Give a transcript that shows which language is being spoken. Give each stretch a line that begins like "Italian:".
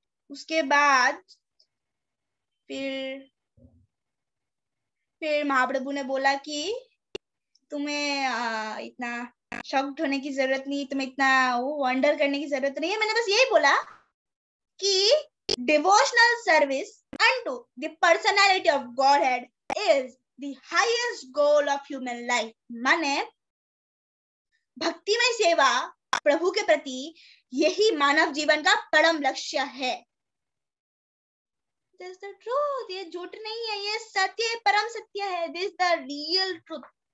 Hindi: उसके बाद फिर महाप्रभु ने बोला कि तुम्हें इतना शॉक्ड होने की जरूरत नहीं, तुम्हें इतना वंडर करने की जरूरत नहीं है। मैंने बस यही बोला कि
English: Devotional service unto the personality of Godhead is the highest goal of human life।
Hindi: माने भक्तिमय सेवा प्रभु के प्रति यही मानव जीवन का परम लक्ष्य है।
English: This is the truth,
Hindi: ये झूठ नहीं है, ये सत्य है, परम सत्य है।
English: This is the real truth।